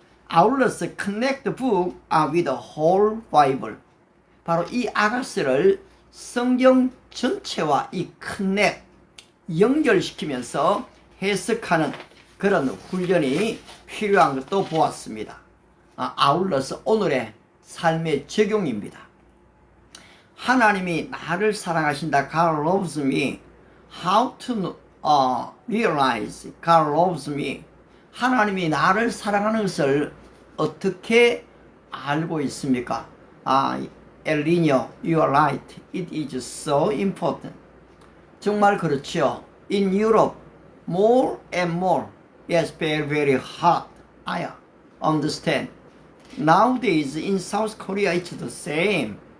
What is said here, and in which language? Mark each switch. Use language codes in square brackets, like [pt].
[ko] 아울러서 [en] connect the book with the whole Bible [ko] 바로 이 아가스를 성경 전체와 이 connect 연결시키면서 해석하는 그런 훈련이 필요한 것도 보았습니다. 아울러서 오늘의 삶의 적용입니다. 하나님이 나를 사랑하신다. [en] God loves me. How to realize God loves me. [ko] 하나님이 나를 사랑하는 것을 어떻게 알고 있습니까? 엘리뇨, [en] you are right. It is so important. [ko] 정말 그렇죠. [en] In Europe, more and more, yes, very, very hot. I understand. Nowadays in South Korea it's the same.